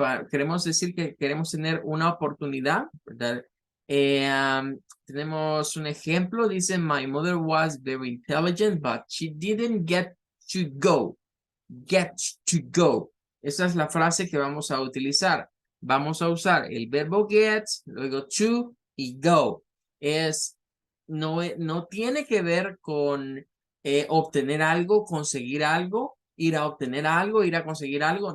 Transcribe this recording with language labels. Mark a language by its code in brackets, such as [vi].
[es] queremos decir que queremos tener una oportunidad, ¿verdad? Tenemos un ejemplo, dice, [en] my mother was very intelligent, but she didn't get to go. Get to go. [es] Esa es la frase que vamos a utilizar. Vamos a usar el verbo get, luego to y go. No tiene que ver con obtener algo, conseguir algo, ir a obtener algo, ir a conseguir algo.